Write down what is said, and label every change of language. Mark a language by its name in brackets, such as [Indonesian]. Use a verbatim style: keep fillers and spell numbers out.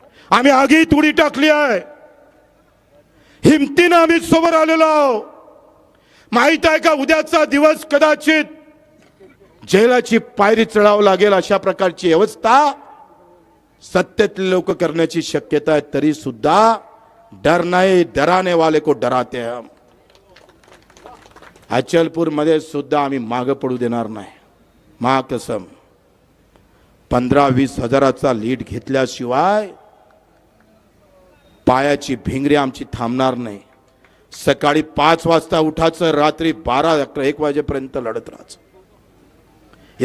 [Marathi] आम्ही आगीत उडी टाकली आहे, हिमतीनं आम्ही समोर आलेलो आहोत. माहीत आहे का उद्याचा दिवस कदाचित जेलाची पायरी चढावं लागेल, अशा प्रकारची व्यवस्था सत्तेतले लोक करण्याची शक्यता आहे. तरी सुद्धा डर नाही, [Hindi] डराने वाले को डराते हैं हम. [Marathi] अचलपूर मध्ये सुद्धा आम्ही मागं पडू देणार नाही. महाकसम पंधरा वीस हजाराचा लीड घेतल्याशिवाय पायाची भिंगरी आमची थांबणार नाही. सकाळी पाच वाजता उठायचं, रात्री बारा अकरा एक वाजेपर्यंत लढत राहायचं.